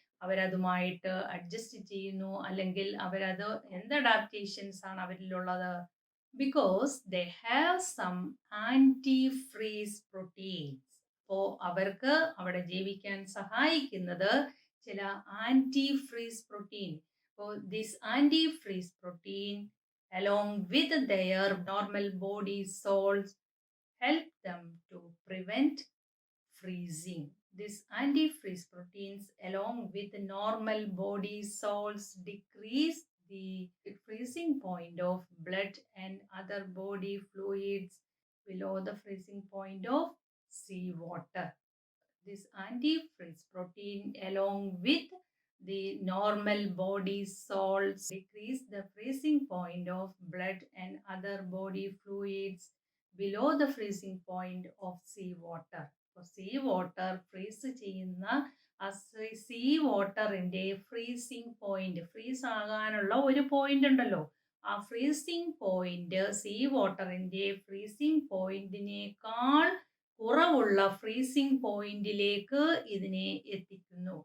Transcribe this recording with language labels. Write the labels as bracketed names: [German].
[Malayalam] അവരതുമായിട്ട് adjust ചെയ്യുന്നു, അല്ലെങ്കിൽ അവരത് എന്ത് അഡാപ്റ്റേഷൻസ് ആണ് അവരിലുള്ളത്? [English] Because they have some antifreeze proteins. [Malayalam] അപ്പോൾ അവർക്ക് അവിടെ ജീവിക്കാൻ സഹായിക്കുന്നത് ചില ആൻറ്റി ഫ്രീസ് പ്രോട്ടീൻ. [English] അപ്പോൾ this antifreeze protein along with their normal body salts help them to prevent freezing. These antifreeze proteins along with normal body salts decrease the freezing point of blood and other body fluids below the freezing point of seawater. This antifreeze protein along with the normal body salts decrease the freezing point of blood and other body fluids below the freezing point of seawater. [Malayalam] Sea water freeze ചെയ്യുന്ന ആ see വാട്ടറിൻ്റെ freezing point, freeze ആകാനുള്ള ഒരു point ഉണ്ടല്ലോ, ആ freezing point see വാട്ടറിൻ്റെ freezing പോയിന്റിനേക്കാൾ കുറവുള്ള freezing പോയിന്റിലേക്ക് ഇതിനെ എത്തിക്കുന്നു.